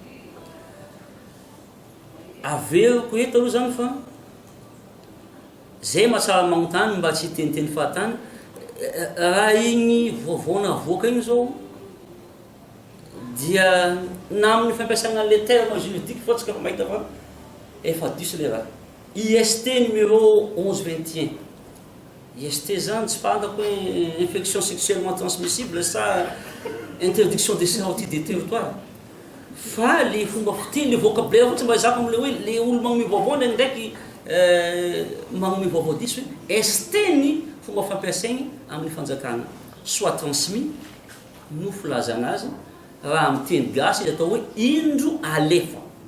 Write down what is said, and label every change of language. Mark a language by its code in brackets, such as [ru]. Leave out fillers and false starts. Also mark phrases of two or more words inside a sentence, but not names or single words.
[mg] Averiko eto aloha zany fa zay mahatsara magnontany mba tsy hiteniteny fahatany raha igny vaovao navoaka igny zao dia na amin'ny fampiasana an'le [fr] terme juridique [mg] fa tsika fa mahita fa efa diso le raha. [fr] IST numéro 1121. [mg] IST zany tsy fantako hoe [fr] infection sexuellement transmissible sa interdiction des sorties des territoires. [mg] Fa le fomba fiteny le vocabulaire fotsiny mba zako am'le hoe le olo magnome vaovao ndraiky magnome vaovao diso hoe ST ny fomba fampiasaigny amin'ny fanjakana [fr] soit transmis [mg] no filazana azy raha miteny gasy atao hoe indro alefa.